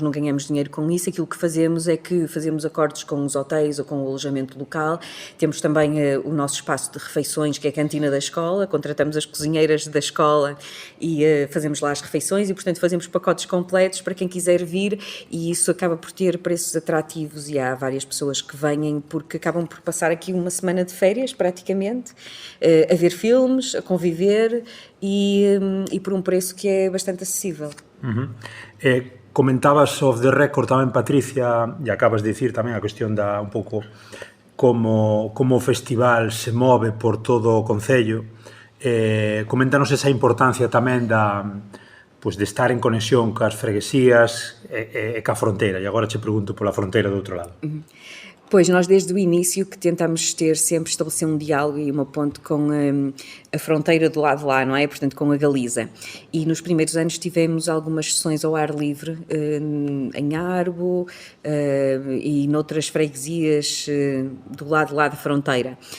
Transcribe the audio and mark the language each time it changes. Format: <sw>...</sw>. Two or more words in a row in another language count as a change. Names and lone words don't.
<pt>não ganhamos dinheiro com isso, aquilo que fazemos é que fazemos acordos com os hotéis ou com o alojamento local, temos também o nosso espaço de refeições, que é a cantina da escola, contratamos as cozinheiras da escola e fazemos lá as refeições e, portanto, fazemos pacotes completos para quem quiser vir e isso acaba por ter preços atrativos e há várias pessoas que vêm porque acabam por passar aqui uma semana de férias, praticamente, a ver filmes, a conviver e por um preço que é bastante acessível.</pt> <gl>Comentabas</gl> <en>off the record</en> <gl>tamén, Patricia, e acabas de dicir tamén a cuestión da un pouco como o festival se move por todo o concello. Coméntanos esa importancia tamén de estar en conexión cas freguesías e ca fronteira, e agora che pregunto pola fronteira do outro lado.</gl> <pt>Pois, nós desde o início que tentamos sempre estabelecer um diálogo e uma ponte com a fronteira do lado de lá, não é? Portanto, com a Galiza. E nos primeiros anos tivemos algumas sessões ao ar livre, em Arbo e noutras freguesias do lado de lá da fronteira.</pt>